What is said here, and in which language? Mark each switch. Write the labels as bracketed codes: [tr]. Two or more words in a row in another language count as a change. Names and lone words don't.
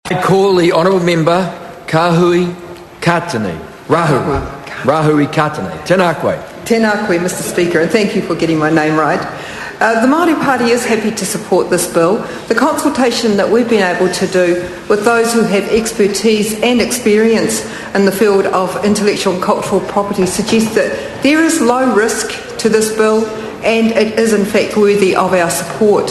[en] I call the Honourable Member Rahui Katane. [mi] Rahui Katane. Tēnā koe. Tēnā koe, [en] Mr Speaker, and thank you for getting my name right. The Māori Party is happy to support this bill. The consultation that we've been able to do with those who have expertise and experience in the field of intellectual and cultural property suggests that there is low risk to this bill and it is in fact worthy of our support.